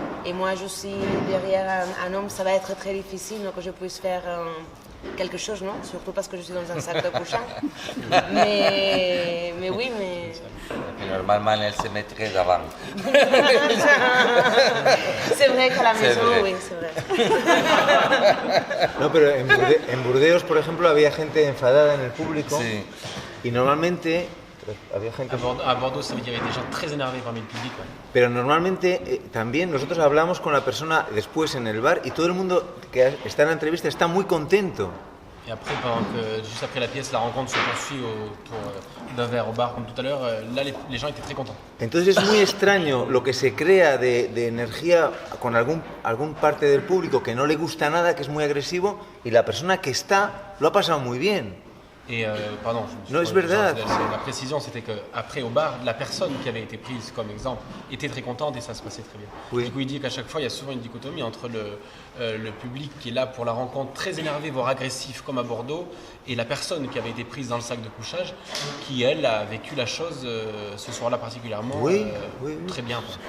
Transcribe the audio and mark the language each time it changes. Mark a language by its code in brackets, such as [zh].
[fr] Et moi, je suis derrière un homme, ça va être très difficile que je puisse faire quelque chose, non? Surtout parce que je suis dans un sac de couchage. mais oui, mais... Et normalement, elle se mettrait d'avant. C'est vrai qu'à la maison, oui, c'est vrai. [es] No, pero en Burdeos, por ejemplo, había gente enfadada en el público. Sí. Y normalmente había gente... [fr] À Bordeaux, ça veut dire qu'il y avait des gens très énervés parmi le public. Ouais. [es] Pero normalmente también nosotros hablamos con la persona después en el bar y todo el mundo que está en la entrevista está muy contento. [fr] Et après, juste après la pièce, la rencontre se poursuit autour d'un verre au bar comme tout à l'heure. Là, les gens étaient très contents. [es] Entonces es muy extraño lo que se crea de energía con algún parte del público que no le gusta nada, que es muy agresivo, y la persona que está lo ha pasado muy bien. [fr] Et pardon, [es] No es verdad. [fr] La précision, c'était qu'après au bar, la personne qui avait été prise comme exemple était très contente et ça se passait très bien. Oui. Du coup, il dit qu'à chaque fois, il y a souvent une dichotomie entre le public qui est là pour la rencontre, très énervé, voire agressif, comme à Bordeaux, et la personne qui avait été prise dans le sac de couchage, qui, elle, a vécu la chose ce soir-là particulièrement très bien.